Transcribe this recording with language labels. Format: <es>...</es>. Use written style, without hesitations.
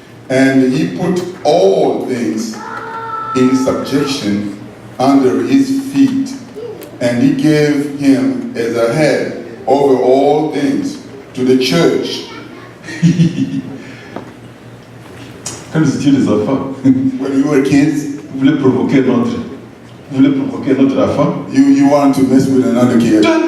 <en>And he put all things in subjection under his feet, and he gave him as a head over all things to the church.</en> <fr>Quand vous étiez des enfants,</fr> <en>When we were kids,</en> <fr>vous voulez provoquer notre enfant.</fr> <en>you want to mess with another kid.</en>